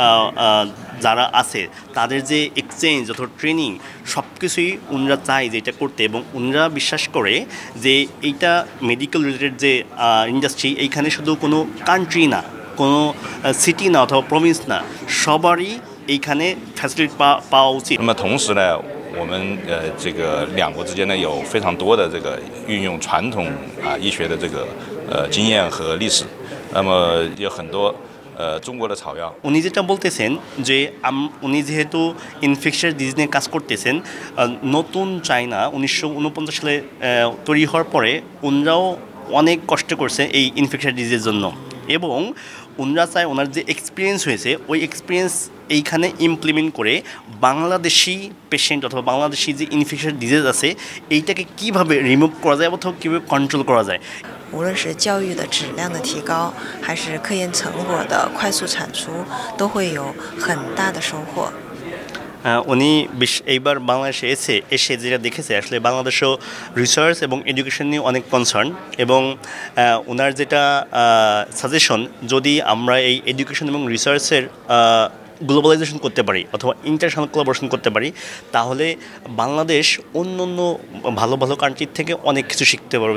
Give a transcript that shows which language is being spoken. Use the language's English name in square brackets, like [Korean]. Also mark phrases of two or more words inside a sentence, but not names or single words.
[Bangla] যারা আছে তাদের যে এক্সচেঞ্জ অথবা ট্রেনিং সব কিছুই উনরা চায় যে এটা করতে, এবং উনরা বিশ্বাস করে যে এইটা [English] medical related [Bangla] যে ইন্ডাস্ট্রি এইখানে শুধু কোনো কান্ট্রি না, কোনো সিটি না অথবা প্রভিন্স না, সবারই এইখানে ফ্যাসিলিটি পাওয়া উচিত। [Chinese] 我们这个两国之间呢有非常多的这个运用传统医学的这个经验和历史，那么有很多中国的草药。 [Bangla] উনি যেটা বলতেছেন যে উনি যেহেতু [English] infectious disease [Bangla] নিয়ে কাজ করতেছেন, নতুন চায়না 1949 সালে তৈরি হওয়ার পরে উনরাও অনেক কষ্ট করছে এই [English] infectious disease [Bangla] জন্য, এবং উনরা চায় ওনার যে এক্সপিরিয়েন্স হয়েছে ওই এক্সপিরিয়েন্স এইখানে ইমপ্লিমেন্ট করে বাংলাদেশি পেশেন্ট অথবা বাংলাদেশি যে [English] infectious disease [Bangla] আছে এইটাকে কীভাবে রিমুভ করা যায় অথবা কীভাবে কন্ট্রোল করা যায়। [Chinese] 无论是教育的质量的提高，还是科研成果的快速产出，都会有很大的收获。 [Bangla] উনি এইবার বাংলাদেশে এসে যেটা দেখেছে, আসলে বাংলাদেশেও রিসার্চ এবং এডুকেশন নিয়ে অনেক কনসার্ন, এবং ওনার যেটা সাজেশন, যদি আমরা এই এডুকেশন এবং রিসার্চের গ্লোবালাইজেশন করতে পারি অথবা [English] international collaboration [Bangla] করতে পারি, তাহলে বাংলাদেশ অন্য অন্য ভালো ভালো কান্ট্রির থেকে অনেক কিছু শিখতে পারবে।